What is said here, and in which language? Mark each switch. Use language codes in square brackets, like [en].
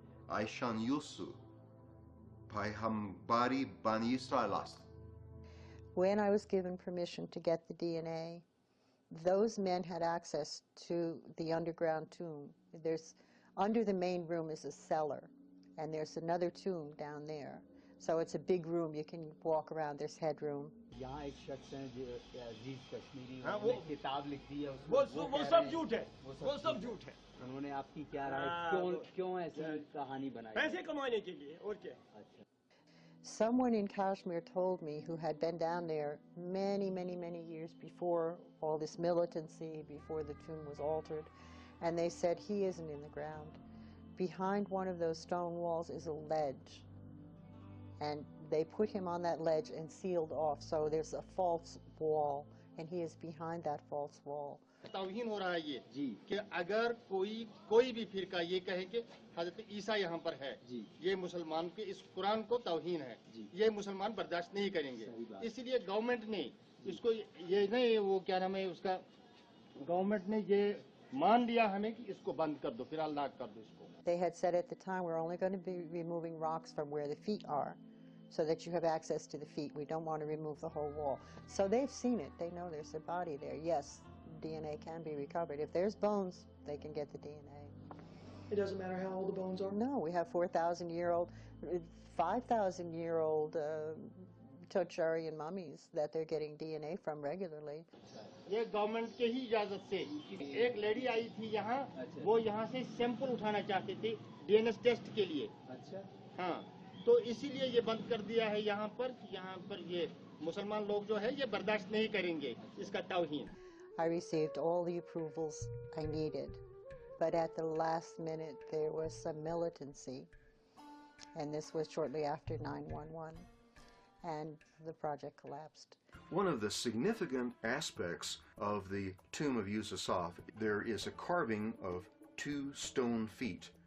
[en] Aishan Yusu, Paihambari Bani Israelast. When I was given permission to get the DNA, those men had access to the underground tomb. Under the main room is a cellar, and there's another tomb down there. So it's a big room. You can walk around. There's headroom. [hi] यहाँ एक शख्स हैं जो अजीज कश्मीरी, उन्होंने किताब लिख दी है, वो सब झूठ है, वो सब झूठ है। उन्होंने आपकी क्या राय, क्यों ऐसी कहानी बनाई? पैसे कमाने के लिए, और क्या? [en] Someone in Kashmir told me, who had been down there many, many, many years before all this militancy, before the tomb was altered, and they said he isn't in the ground. Behind one of those stone walls is a ledge, and they put him on that ledge and sealed off, so there's a false wall, and he is behind that false wall. [hi] तौहीन हो रहा है ये कि अगर कोई भी फिरका ये कहे कि हजरत ईसा यहाँ पर है, ये मुसलमान के इस कुरान को तौहीन है, ये मुसलमान बर्दाश्त नहीं करेंगे। इसलिए गवर्नमेंट ने इसको ये नहीं, वो क्या नाम है उसका, गवर्नमेंट ने ये मान लिया हमें कि इसको बंद कर दो, फिलहाल लाक कर दो इसको। [en] They had said at the time, we're only going to be removing rocks from where the feet are, so that you have access to the feet. We don't want to remove the whole wall. So they've seen it. They know there's a body there. Yes, DNA can be recovered. If there's bones, they can get the DNA. It doesn't matter how old the bones are? No, we have 4,000-year-old, 5,000-year-old Tocharian mummies that they're getting DNA from regularly. [hi] ये government के ही इजाजत से एक lady आई थी यहाँ, वो यहाँ से सैंपल उठाना चाहती थी डीएनए टेस्ट के लिए। अच्छा। हाँ, तो इसीलिए ये बंद कर दिया है यहाँ पर ये मुसलमान लोग जो है ये बर्दाश्त नहीं करेंगे इसका तौहीन। [en] I received all the approvals I needed, but at the last minute there was some militancy, and this was shortly after 9/11, and the project collapsed. One of the significant aspects of the tomb of Yusuf, there is a carving of 2 stone feet.